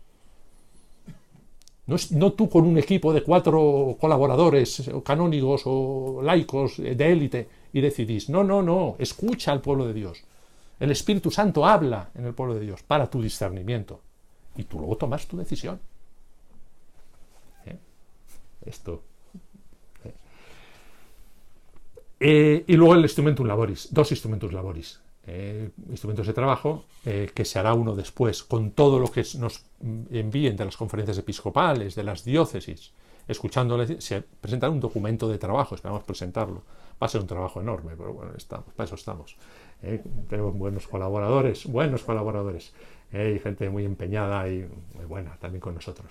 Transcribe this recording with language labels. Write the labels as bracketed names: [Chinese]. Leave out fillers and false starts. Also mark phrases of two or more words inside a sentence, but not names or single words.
[Spanish] No tú con un equipo de 4 colaboradores, o canónigos o laicos de élite, y decidís. No, escucha al pueblo de Dios. El Espíritu Santo habla en el pueblo de Dios para tu discernimiento. Y tú luego tomas tu decisión. Esto. Y luego el [Latin] instrumentum laboris, [Spanish] 2 [Latin] instrumentus laboris. [Spanish] Instrumentos de trabajo, que se hará uno después, con todo lo que nos envíen de las conferencias episcopales, de las diócesis, escuchándoles, se presentará un documento de trabajo, esperamos presentarlo. Va a ser un trabajo enorme, pero bueno, para eso estamos. Tenemos buenos colaboradores, y gente muy empeñada y muy buena también con nosotros.